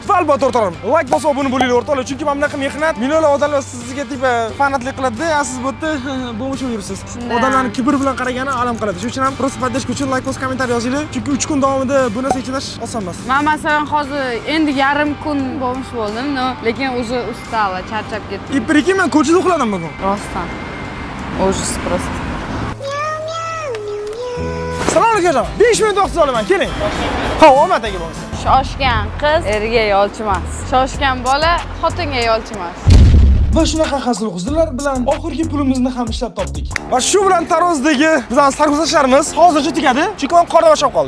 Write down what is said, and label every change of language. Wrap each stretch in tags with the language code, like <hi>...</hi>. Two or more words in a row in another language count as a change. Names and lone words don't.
<uz>Va albatta o'rtoqlar, like bosib obuna bo'linglar o'rtoqlar, chunki mana bunaqa mehnat millionlab odamlar sizga tipa fanatlik qiladi-da, siz bu yerda bo'mish yuribsiz. Odamlarning kibr bilan qaragani alam qiladi. Shuning uchun ham</uz> <ru>просто поддержка</ru> <uz>uchun like bosib kommentariy yozinglar, chunki 3 kun davomida bu narsa chidash oson emas. Men masalan hozir endi yarim kun bo'lmish bo'ldim, lekin o'zi ustava, charchab ketdim.</uz> <ru>И прикинь,</ru> <uz>men ko'chada uxladim bugun. Rostdan.</uz> <ru>Ужас просто.</ru> <uz>Salom alaykum. 5 minut vaqt olaman, keling. Ha, omad aka bo'lsa. Shoshgan qiz erga yolchi emas. Shoshgan bola xotinga yolchi emas. Va shunaqa hazil huzurlar bilan oxirgi pulimizni ham ishlab topdik. Va shu bilan tarozdagi bizning sarguzashtlarimiz hozircha tugadi, chunki men qorda boshlab qoldi.</uz>